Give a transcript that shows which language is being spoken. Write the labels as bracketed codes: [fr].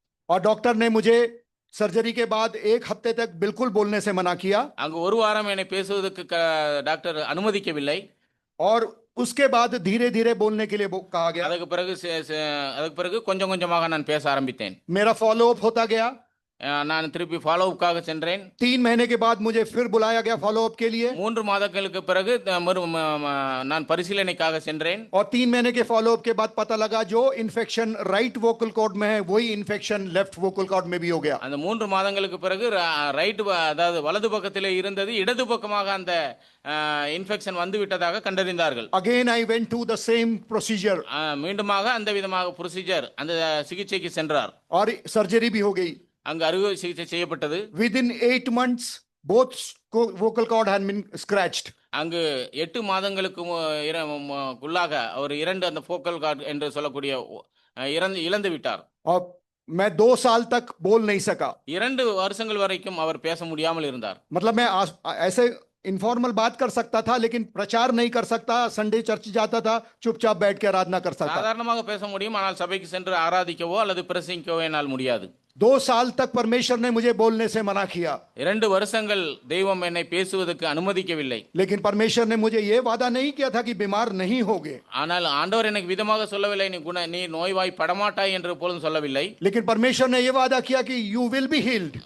[hi] और डॉक्टर ने मुझे सर्जरी के बाद 1 हफ्ते तक बिल्कुल बोलने से मना किया। [ta] அங்கு ஒரு வாரம் என்னை பேசுவதற்கு டாக்டர் அனுமதிக்கவில்லை. [hi] और उसके बाद धीरे धीरे बोलने के लिए कहा गया। [ta] அதுக்கு பிறகு கொஞ்சம் கொஞ்சமாக நான் பேச ஆரம்பித்தேன். [hi] मेरा फॉलो अप होता गया। [ta] நான் திருப்பி ஃபாலோ அப்காக சென்றேன். [hi] 3 महीने के बाद मुझे फिर बुलाया गया फॉलो अप के लिए। [ta] 3 மாதங்களுக்கு பிறகு நான் பரிசீலனைக்காக சென்றேன். [hi] और 3 महीने के फॉलो अप के बाद पता लगा जो इन्फेक्शन राइट वोकल कॉर्ड में है वही इन्फेक्शन लेफ्ट वोकल कॉर्ड में भी हो गया। [ta] அந்த 3 மாதங்களுக்கு பிறகு ரைட் அதாவது வலது பக்கத்திலே இருந்தது இடது பக்கமாக அந்த இன்ஃபெக்ஷன் வந்து விட்டதாக கண்டறிந்தார்கள். [en] Again I went to the same procedure। [ta] மீண்டுமாக அந்த விதமாக ப்ரொசீஜர் அந்த சிகிச்சைக்கு சென்றார். [hi] और सर्जरी भी हो गई। [ta] அங்கு அறுவை சிகிச்சை செய்யப்பட்டது. [en] Within 8 months both vocal cord had been scratched। [ta] அங்கு 8 மாதங்களுக்கு உள்ளாக அவர் 2 அந்த vocal cord என்று சொல்லக்கூடிய இழந்து விட்டார். [hi] और मैं 2 साल तक बोल नहीं सका। [ta] 2 வருஷங்கள் வரைக்கும் அவர் பேச முடியாமல் இருந்தார். [hi] मतलब मैं ऐसे इनफॉर्मल बात कर सकता था लेकिन प्रचार नहीं कर सकता। संडे चर्च जाता था, चुपचाप बैठ के आराधना कर सकता। [ta] சாதாரணமாக பேச முடியும், ஆனால் சபைக்கு சென்று ஆராதிக்கவோ அல்லது பிரசங்கிக்கவோ என்னால் முடியாது. [hi] 2 साल तक परमेश्वर ने मुझे बोलने से मना किया। [ta] 2 வருஷங்கள் தெய்வம் என்னை பேசுவதற்கு அனுமதிக்கவில்லை. [hi] लेकिन परमेश्वर ने मुझे ये वादा नहीं किया था कि बीमार नहीं होगे। [ta] ஆனால் ஆண்டவர் எனக்கு விதமாக சொல்லவில்லை, நீ நோய்வாய் படமாட்டாய் என்று எப்பொழுதும் சொல்லவில்லை. [hi] लेकिन परमेश्वर ने ये वादा किया कि [en] you will be healed।